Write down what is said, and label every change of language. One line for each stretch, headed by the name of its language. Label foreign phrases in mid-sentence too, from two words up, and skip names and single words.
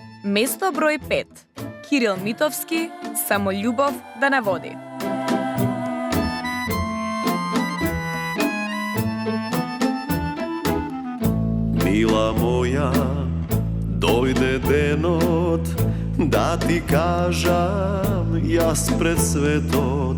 Macedonian: Место број 5. Кирил Митовски, Само љубов да не води. Мила моја, дојде денот да ти кажам јас пред светот.